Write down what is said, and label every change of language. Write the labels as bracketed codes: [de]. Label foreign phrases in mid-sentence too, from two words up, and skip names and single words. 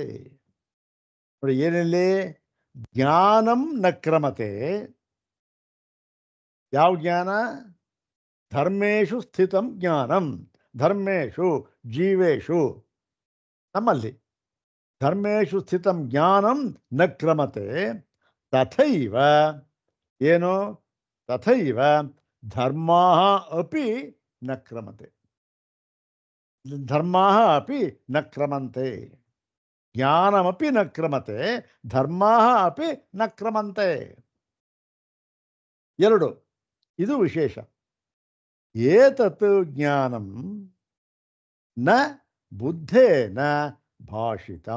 [kn] ನೋಡಿ ಏನಿಲ್ಲಿ [sa] ಜ್ಞಾನಂ ನ ಕ್ರಮತೆ. [kn] ಯಾವ ಜ್ಞಾನ? [sa] ಧರ್ಮೇಶು ಸ್ಥಿತಂ ಜ್ಞಾನಂ. ಧರ್ಮೇಶು ಜೀವೇಶು, ನಮ್ಮಲ್ಲಿ ಧರ್ಮೇಶು ಸ್ಥಿತಂ ಜ್ಞಾನಂ ನ ಕ್ರಮತೆ. ತಥೈವ ಏನು? ತಥೈವ ಧರ್ಮಾ ಅಪಿ ನ ಕ್ರಮತೆ. ಧರ್ಮಾ ಅಪಿ ನ ಕ್ರಮಂತೆ. ಜ್ಞಾನಮಪಿ ನ ಕ್ರಮತೆ, ಧರ್ಮಾ ಅಪಿ ನ ಕ್ರಮಂತೆ. [kn] ಎರಡು, ಇದು ವಿಶೇಷ. [sa] ಏತತ್ ಜ್ಞಾನಂ ನ ಬುದ್ಧೇನ ಭಾಷಿತಂ.